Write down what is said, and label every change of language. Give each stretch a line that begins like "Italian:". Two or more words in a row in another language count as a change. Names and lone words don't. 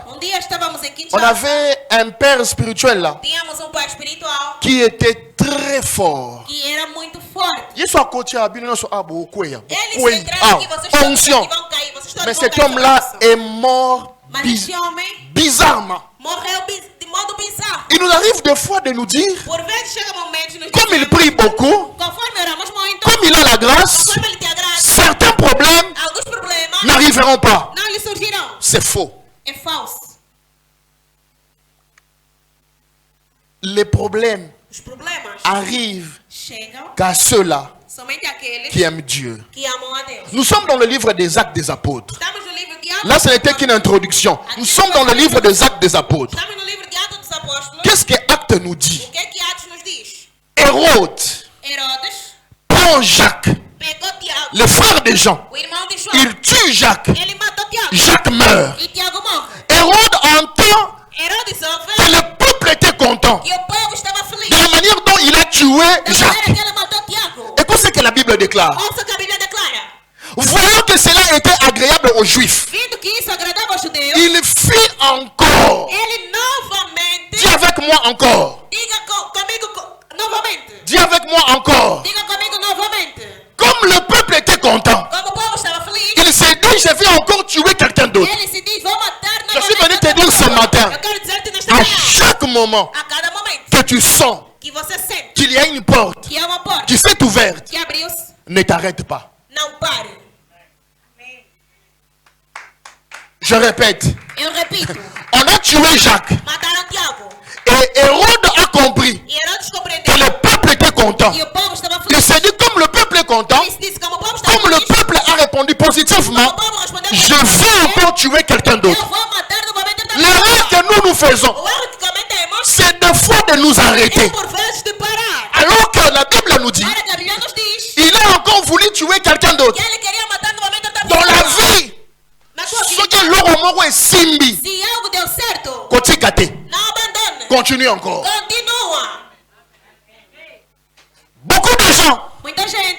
Portuguese: Dia estávamos em
French: On Kinshasa. avait un père spirituel là
Portuguese: Tínhamos pai espiritual
French: qui était très fort.
Portuguese: que era muito forte.
French: Il soit côté à Bino, soit à Bokoya.
Portuguese: Ele se entrar aqui, vocês todos
French: Fonction.
Portuguese: aqui vão cair. Vocês todos
French: Mais
Portuguese: vão
French: cet
Portuguese: cair
French: homme-là
Portuguese: sobre isso.
French: est mort
Portuguese: Mas esse homem
French: bizarrement.
Portuguese: morreu de modo bizarro.
French: Il nous arrive des fois de nous dire,
Portuguese: Por vezes chega momentos nos
French: comme il
Portuguese: dizemos,
French: prie beaucoup,
Portuguese: conforme oramos muito,
French: comme il a la grâce,
Portuguese: conforme ele te agrada,
French: certains problèmes
Portuguese: alguns problemas
French: n'arriveront pas.
Portuguese: não lhe surgirão.
French: C'est faux.
Portuguese: É falso.
French: Les problèmes
Portuguese: Os problemas
French: arrivent
Portuguese: chegam
French: qu'à ceux-là
Portuguese: somente àqueles
French: qui aiment Dieu.
Portuguese: que amam a Deus.
French: Nous sommes dans le livre des Actes des Apôtres.
Portuguese: Estamos no livro de Atos.
French: Là, ce n'était qu'une introduction. Nous sommes dans le livre des Actes des Apôtres.
Portuguese: Estamos no livro de Atos dos Apóstolos.
French: Qu'est-ce que Actes nous dit?
Portuguese: O que é que Atos nos diz?
French: Hérode
Portuguese: Herodes
French: prend Jacques,
Portuguese: pegou Tiago,
French: le frère de Jean.
Portuguese: o irmão de João.
French: Il tue Jacques.
Portuguese: Ele matou Tiago.
French: Jacques meurt.
Portuguese: E Tiago morre.
French: Hérode entend
Portuguese: Herodes
French: que
Portuguese: ouve
French: le peuple était content
Portuguese: que o povo estava feliz.
French: de la manière dont il a tué
Portuguese: Da maneira
French: Jacques.
Portuguese: que ele matou Tiago.
French: Écoute ce que la Bible déclare.
Portuguese: Ouça o que a Bíblia declara.
French: Voyant que cela était agréable aux Juifs,
Portuguese: Vindo que isso agradava aos judeus,
French: il fit encore.
Portuguese: ele novamente,
French: Dis avec moi encore.
Portuguese: diga comigo novamente.
French: Dis avec moi encore.
Portuguese: Diga comigo novamente.
French: Comme le peuple était content,
Portuguese: Como o povo estava feliz,
French: il s'est dit, je vais encore tuer quelqu'un d'autre.
Portuguese: ele se diz, vou matar
French: Je suis venu
Portuguese: novamente.
French: te dire ce matin,
Portuguese: Eu quero dizer-te nesta
French: à
Portuguese: manhã,
French: chaque moment
Portuguese: a cada momento
French: que tu sens
Portuguese: que você sente
French: qu'il y a une porte
Portuguese: que há uma porta
French: qui s'est ouverte,
Portuguese: que abriu-se,
French: ne t'arrête pas.
Portuguese: não pare.
French: Je répète,
Portuguese: Eu repito,
French: on a tué Jacques
Portuguese: mataram Tiago.
French: et Hérode a compris
Portuguese: E Herodes
French: que
Portuguese: compreendeu
French: le peuple était content.
Portuguese: que o povo estava
French: Il
Portuguese: feliz.
French: s'est dit, comme le peuple est content,
Portuguese: Ele se disse, como o povo estava
French: comme le
Portuguese: feliz,
French: peuple a répondu positivement,
Portuguese: o povo respondeu,
French: je vais encore tuer quelqu'un
Portuguese: eu
French: d'autre.
Portuguese: vou matar novamente outra
French: L'erreur
Portuguese: pessoa.
French: que nous faisons,
Portuguese: O erro que cometemos
French: c'est des fois de nous
Portuguese: é
French: arrêter.
Portuguese: por vezes de parar.
French: Alors que la Bible nous dit,
Portuguese: Para que a Bíblia nos diz
French: il a encore voulu tuer quelqu'un d'autre.
Portuguese: que ele queria matar novamente outra
French: Dans la
Portuguese: pessoa.
French: vie,
Portuguese: Na tua
French: ce
Portuguese: vida,
French: que l'homme moro est simbi,
Portuguese: se algo deu certo,
Lingala: kotikate,
Portuguese: não abandone.
French: continue encore.
Portuguese: Continua.
French: Beaucoup de gens
Portuguese: Muita gente